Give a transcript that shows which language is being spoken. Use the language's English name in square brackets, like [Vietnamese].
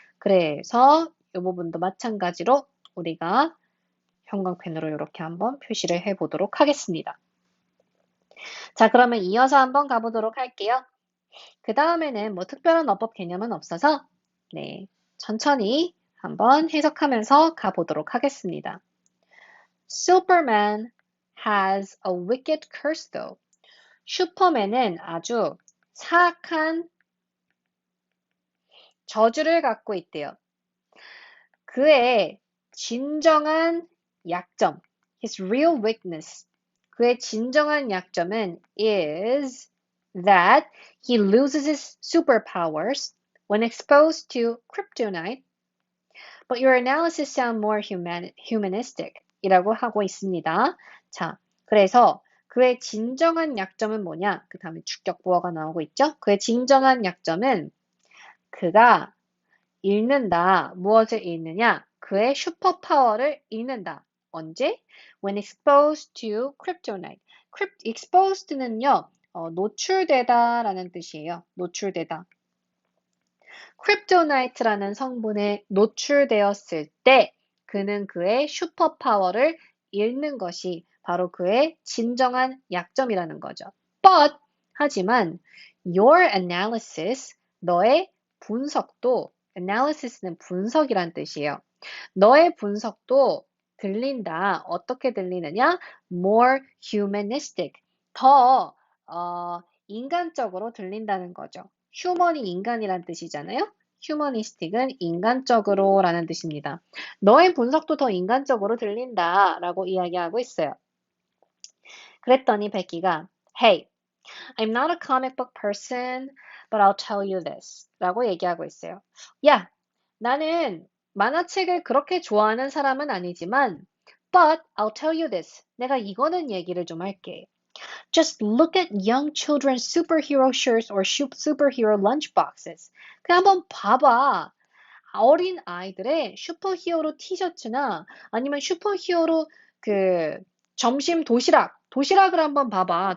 [Korean] 그래서 이 부분도 마찬가지로 우리가 형광펜으로 이렇게 한번 표시를 해보도록 하겠습니다. 자, 그러면 이어서 한번 가보도록 할게요. 그 다음에는 뭐 특별한 어법 개념은 없어서 네, 천천히 한번 해석하면서 가보도록 하겠습니다. [English] Superman has a wicked curse though. [Korean] 슈퍼맨은 아주 사악한 저주를 갖고 있대요. 그의 진정한 약점, [English] his real weakness, [Korean] 그의 진정한 약점은 [English] is that he loses his superpowers when exposed to kryptonite, but your analysis sound more humanistic [Korean] 이라고 하고 있습니다. 자, 그래서 그의 진정한 약점은 뭐냐? 그 다음에 주격부어가 나오고 있죠? 그의 진정한 약점은 그가 잃는다. 무엇을 잃느냐? 그의 슈퍼파워를 잃는다. 언제? [English] When exposed to kryptonite. [Korean] exposed는요, 노출되다 라는 뜻이에요. 노출되다. kryptonite라는 성분에 노출되었을 때 그는 그의 슈퍼파워를 잃는 것이 바로 그의 진정한 약점이라는 거죠. But, 하지만 [English] your analysis, [Korean] 너의 분석도 analysis는 분석이란 뜻이에요. 너의 분석도 들린다. 어떻게 들리느냐? [English] More humanistic. [Korean] 더 인간적으로 들린다는 거죠. 휴먼이 인간이란 뜻이잖아요. 휴머니스틱은 인간적으로라는 뜻입니다. 너의 분석도 더 인간적으로 들린다라고 이야기하고 있어요. 그랬더니 베키가 [English] Hey, I'm not a comic book person, but I'll tell you this [Korean] 라고 얘기하고 있어요. 야, 나는 만화책을 그렇게 좋아하는 사람은 아니지만 [English] but I'll tell you this. [Korean] 내가 이거는 얘기를 좀 할게. [English] Just look at young children's superhero shirts or superhero lunchboxes. [Korean] 그냥 한번 봐봐. 어린 아이들의 슈퍼히어로 티셔츠나 아니면 슈퍼히어로 그 점심 도시락을 한번 봐봐.